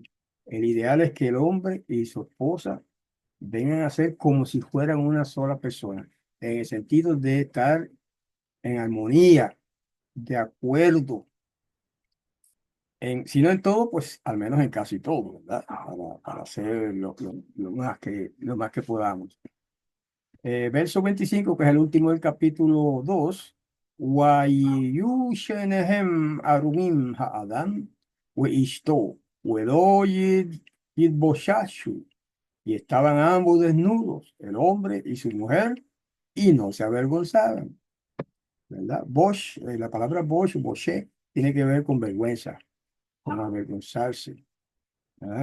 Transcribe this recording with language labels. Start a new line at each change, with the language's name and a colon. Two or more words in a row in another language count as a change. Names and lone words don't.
Spanish: El ideal es que el hombre y su esposa vengan a ser como si fueran una sola persona, en el sentido de estar en armonía, de acuerdo, si no en todo, pues al menos en casi todo, ¿verdad? Para hacer lo más que podamos. Verso 25, que es el último del capítulo 2.
Hebrew: ויהיו שניהם ערומים האדם, ואשתו, ולא יתבששו.
Spanish: Y estaban ambos desnudos, el hombre y su mujer, y no se avergonzaban, ¿verdad? La palabra boshé, tiene que ver con vergüenza, con avergonzarse, ¿verdad?